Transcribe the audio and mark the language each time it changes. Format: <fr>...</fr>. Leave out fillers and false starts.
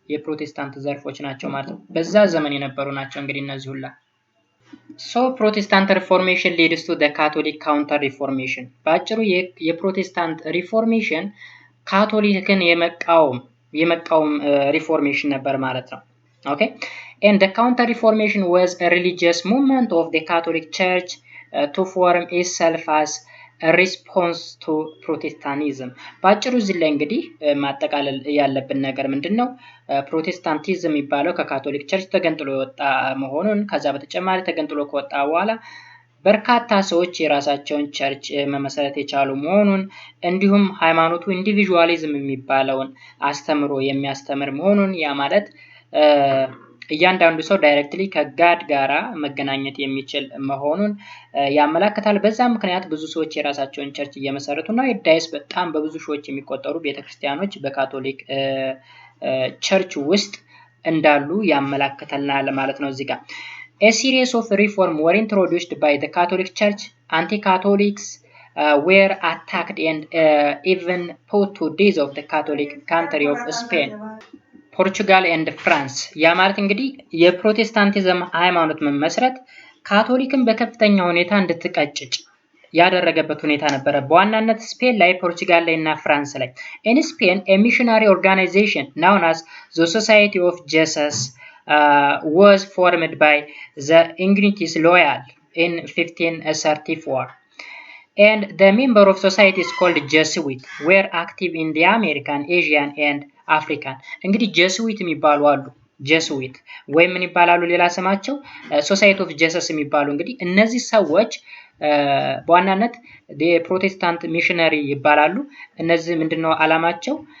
<am>የፕሮቴስታንት ዘርፎች ናቸው ማለት ነው። በዛ ዘመን የነበሩ ናቸው እንግዲህ እነዚህ ሁላ።</am> <en>So Protestant Reformation leads to the Catholic Counter Reformation</en> <am>በአጭሩ የፕሮቴስታንት ሪፎርሜሽን ካቶሊክን የመቃወም ሪፎርሜሽን ነበር ማለት ነው።</am> <en>Okay, and the Counter Reformation was a religious movement of the Catholic Church to form itself as a response to Protestantism</en> <am>በአጭሩ እዚህ ላይ እንግዲህ ማጠቃለል ያለብን ነገር ምንድነው? ፕሮቴስታንቲዝም የሚባለው ከካቶሊክ ቸርች ተገንጥሎ የወጣ መሆኑን ከዛ በተጨማሪ ተገንጥሎ ከወጣ በኋላ በርካታ ሰዎች የራሳቸውን ቸርች መመሰረት የቻሉ መሆኑን እንዲሁም ሃይማኖቱ ኢንዲቪጁዋሊዝም የሚባለውን አስተምሮ የሚያስተምር መሆኑን ያ ማለት እያንዳንዱ ሰው ዳይሬክትሊ ከጋድ ጋራ መገናኘት የሚችል መሆኑን ያመለክታል። በዛ ምክንያት ብዙ ሰዎች የራሳቸውን ቸርች እየመሰረቱ ነው። ናይዳይስ በጣም በብዙ ሺዎች የሚቆጠሩ ቤተክርስቲያኖች በካቶሊክ ቸርች ውስጥ እንዳሉ ያመለክተናል ማለት ነው። እዚህ ጋር</am> <en>a series of reform were introduced by the Catholic Church. Anti-Catholics were attacked and even put to death of the Catholic country of Spain,</en> <am>ፖርቹጋል ኤንድ ፍራንስ። ያ ማለት እንግዲህ የፕሮቴስታንቲዝም ሃይማኖት መመስረት ካቶሊክን በከፍተኛ ሁኔታ እንድትቀጭጭ ያደረገበት ሁኔታ ነበረ። በዋናነት ስፔን ላይ፣ ፖርቹጋል ላይ እና ፍራንስ ላይ።</am> <en>in Spain a missionary organization known as the Society of Jesus was formed by the Ignatius Loyal in 1534 and the member of society is called Jesuit were active in the American, Asian and African።</en> <am>እንግዲህ ጀስዊት የሚባሉ አሉ። ጀስዊት ወይም ምን ይባላሉ ሌላ ስማቸው? ሶሳይቲ ኦፍ ጀሰስ የሚባሉ እንግዲህ እነዚህ ሰዎች በዋናነት የፕሮቴስታንት ሚሽነሪ ይባላሉ። እነዚህ ምንድነው አላማቸው?</am>